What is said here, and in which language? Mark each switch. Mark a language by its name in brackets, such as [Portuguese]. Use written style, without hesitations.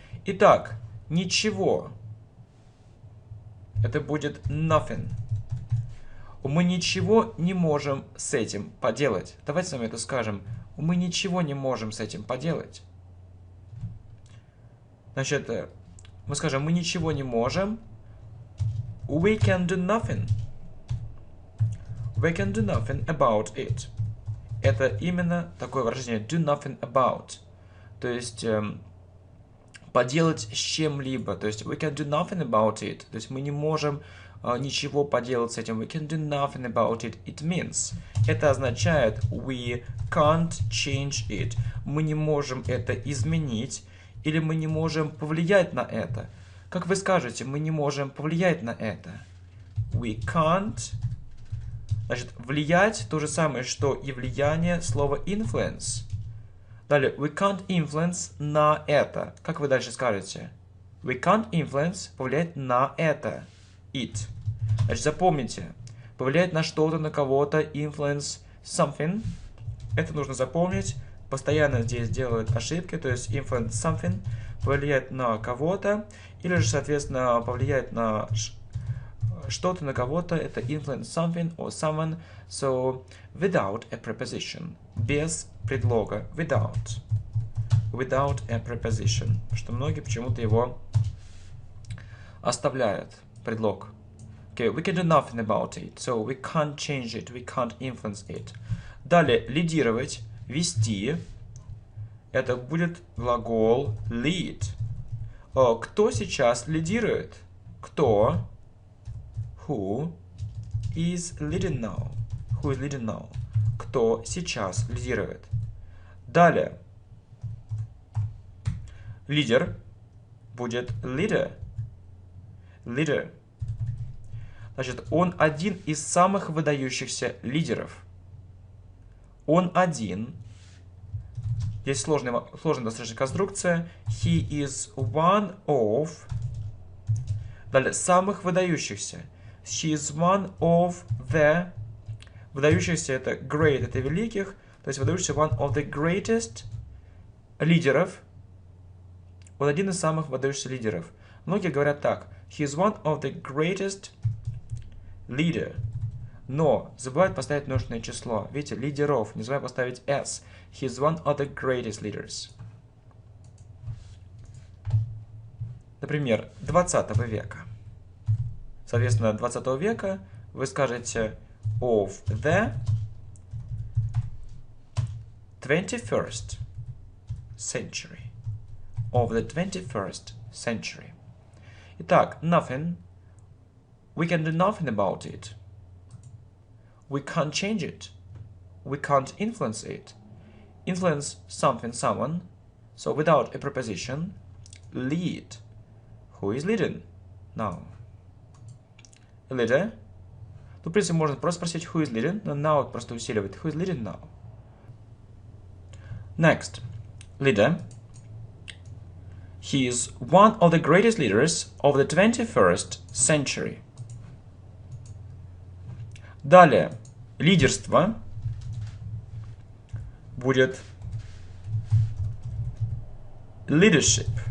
[Russian] Итак, ничего. Это будет nothing. Мы ничего не можем с этим поделать. Давайте с вами это скажем. Мы ничего не можем с этим поделать. Значит, мы скажем, мы ничего не можем. [English] We can do nothing. We can do nothing about it. [Russian] Это именно такое выражение [English] do nothing about. [Russian] То есть поделать с чем-либо. То есть [English] we can do nothing about it. [Russian] То есть мы не можем ничего поделать с этим. [English] We can do nothing about it. It means. [Russian] Это означает [English] we can't change it. [Russian] Мы не можем это изменить или мы не можем повлиять на это. Как вы скажете, мы не можем повлиять на это? [English] We can't. [Russian] Значит, влиять то же самое, что и влияние слова influence. Далее, [English] we can't influence [Russian] на это. Как вы дальше скажете? [English] We can't influence, [Russian] повлиять на это. [English] It. [Russian] Значит, запомните, повлиять на что-то, на кого-то, [English] influence something. [Russian] Это нужно запомнить. Постоянно здесь делают ошибки, то есть [English] influence something, [Russian] повлиять на кого-то, или же, соответственно, повлиять на что-то, на кого-то, это [English] influence something or someone, so without a preposition, [Russian] без предлога, [English] without a preposition, [Russian] что многие почему-то его оставляют, предлог. [English] Okay, we can do nothing about it, so we can't change it, we can't influence it. [Russian] Далее, лидировать, вести, это будет глагол lead. Кто сейчас лидирует? Кто? [English] Who is leading now? Who is leading now? [Russian] Кто сейчас лидирует? Далее. Лидер будет leader. [English] Leader. [Russian] Значит, он один из самых выдающихся лидеров. Он один. Здесь сложная достаточно конструкция. [English] He is one of. [Russian] Далее, самых выдающихся. [English] She is one of the. [Russian] Выдающихся это great, это великих. То есть выдающийся [English] one of the greatest [Russian] лидеров. Он один из самых выдающихся лидеров. Многие говорят так. [English] He is one of the greatest leader. [Russian] Но забывают поставить множественное число. Видите, лидеров. Не забывают поставить s. [English] He is one of the greatest leaders. [Russian] Например, 20 века. Соответственно, 20 века вы скажете [English] of the 21st century. Of the 21st century. Итак, nothing. We can do nothing about it. We can't change it. We can't influence it. Influence something, someone. So without a preposition, lead. Who is leading now? A leader. [Russian] Ну, в принципе, можно просто спросить [English] who is leading, [Russian] но now просто усиливает. [English] Who is leading now? Next. Leader. He is one of the greatest leaders of the 21st century. [Russian] Далее, лидерство будет leadership.